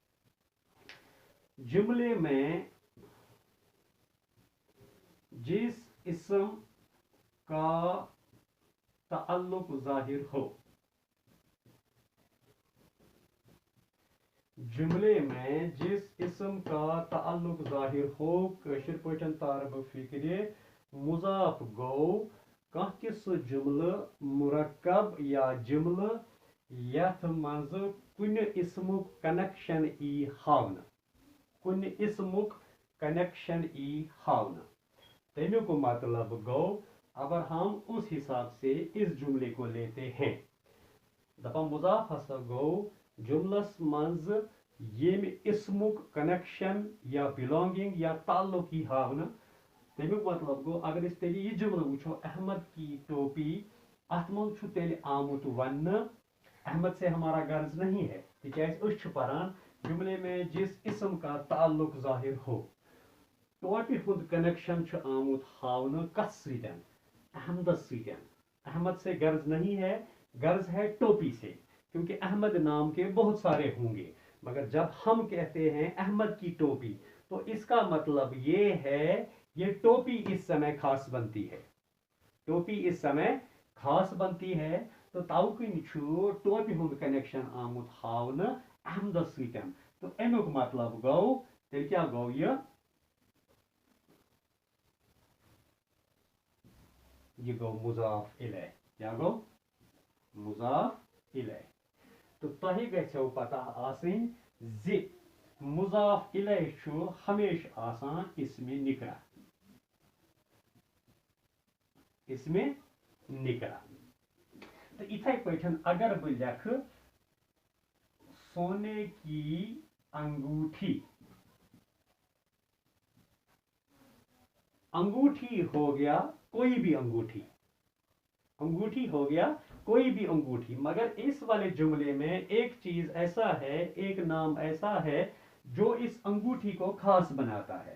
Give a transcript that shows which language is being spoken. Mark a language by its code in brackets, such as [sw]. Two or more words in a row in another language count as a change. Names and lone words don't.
[ur] جملے میں جس اسم کا تعلق ظاہر ہو. جملے میں جس اسم کا تعلق ظاہر ہو [ks] कशिर पठन तारब फिक्रे मुजाफ गो कह कि सह जुमल मुरक्कब या जुमल यथ मज कुन इसमुक कनेक्शन ई हावन, कुन इसमुक कनेक्शन ई हावन। तमिक मतलब गो [ur] اگر ہم اس حساب سے اس جملے کو لیتے ہیں [ks] दपा मुजाफ हसा गो जुमलस मज येम इसमुक कनेक्शन या बिलोंगिंग या ताल्लुक ही हावन। तमिक मतलब गो अगर इस तेल यह जुमल वो अहमद की टोपी अत मज तेल आमुत वन [ur] احمد سے ہمارا غرض نہیں ہے [ks] तिज परान [ur] جملے میں جس اسم کا تعلق ظاہر ہو [ks] टोपी हुद कनेक्शन आमुत हावन कस सतन अहमदस सतन। [ur] احمد سے غرض نہیں ہے، غرض ہے ٹوپی سے، کیونکہ احمد نام کے بہت سارے ہوں گے، مگر جب ہم کہتے ہیں احمد کی ٹوپی تو اس کا مطلب یہ ہے یہ ٹوپی اس سمے خاص بنتی ہے، ٹوپی اس سمے خاص بنتی ہے. [ks] तो ताउकिन टोपी हुंद कनेक्शन आमुत हावन अहमदस सतन। तो अमुक मतलब गो तेल क्या गो ये गो मुजाफ इलै, क्या गो मुजाफ इलै। तो तही गो पता आसिन जि मुजाफ इलै हमेश आसान इसमें निकरा, इसमें निकरा। [ur] तो [ks] इथे पठन अगर बह लिख [ur] سونے کی انگوٹھی، انگوٹھی ہو گیا کوئی بھی انگوٹھی، انگوٹھی ہو گیا کوئی بھی انگوٹھی، مگر اس والے جملے میں ایک چیز ایسا ہے، ایک نام ایسا ہے جو اس انگوٹھی کو خاص بناتا ہے.